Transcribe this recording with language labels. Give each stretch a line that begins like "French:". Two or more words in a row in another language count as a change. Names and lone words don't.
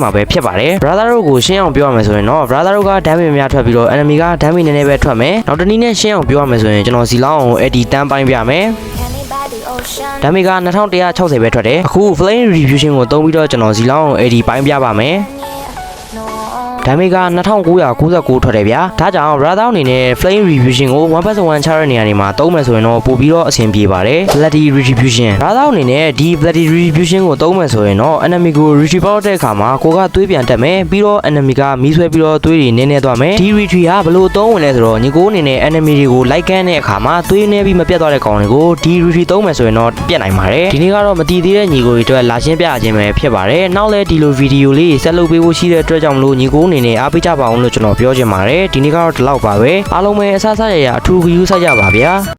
Burmese: မှာပဲဖြစ်ပါတယ် brother တို့ကိုရှင်းအောင်ပြောရမယ်ဆိုရင်တော့ brother တို့က damage များထွက်ပြီးတော့ enemy က damage နည်းနည်းပဲထွက်မယ်နောက်တစ်နည်းနဲ့ရှင်းအောင်ပြောရမယ်ဆိုရင်ကျွန်တော်စီလောင်းကိုအဲ့ဒီတန်းပိုင်းပြမယ်damage က2160ပဲထွက်တယ် အခု
English: flame retribution
Burmese: ကိုသုံးပြီးတော့ကျွန်တော်စီလောင်းကိုအဲ့ဒီပိုင်းပြပါမယ်damage က2999ထွက်တယ်ဗျာဒါကြောင့် brother အနေနဲ့
English: flame retribution
Burmese: ကို 1/1 ချရတဲ့နေရာတွေမှာသုံးမယ်ဆိုရင် တော့ပို့ပြီးတော့အဆင်ပြေပါတယ်
English: bloody retribution
Burmese: brother အနေနဲ့ဒီ
English: bloody retribution
Burmese: ကိုသုံးမယ်ဆိုရင်တော့ enemy ကို retrieve ပေါက်တဲ့အခါမှာကိုက သွေးပြန်တက်မယ်ပြီးတော့ enemy ကမီးဆွဲပြီးတော့သွေးတွေနည်းနည်းသွားမယ်ဒီ retrieve ကဘလို့သုံးဝင်လဲဆိုတော့ညီကိုအနေနဲ့ enemy တွေကို like ကန်တဲ့အခါမှာသွေးနေပြီးမပြတ်သွားတဲ့ကောင်တွေကိုဒီ retrieve သုံးမယ်ဆိုရင်တော့ပြတ်နိုင်ပါတယ်ဒီနေ့ကတော့မတည်သေးတဲ့ညီကိုတွေအတွက်လာရှင်းပြခြင်းပဲဖြစ်ပါတယ်နောက်လဲဒီလို video လေးဆက်လုပ်ပေးဖို့ရှိတဲ့အတွက်ကြောင့်မလို့ညီကိုအနေနဲ့အားပေးကြပါအောင်လို့ကျွန်တော်ပြောချင်ပါတယ်ဒီနေ့ကတော့ဒီလောက်ပါပဲအားလုံးပဲအဆအဆရရအထူးဂရုစိုက်ကြပါဗျာ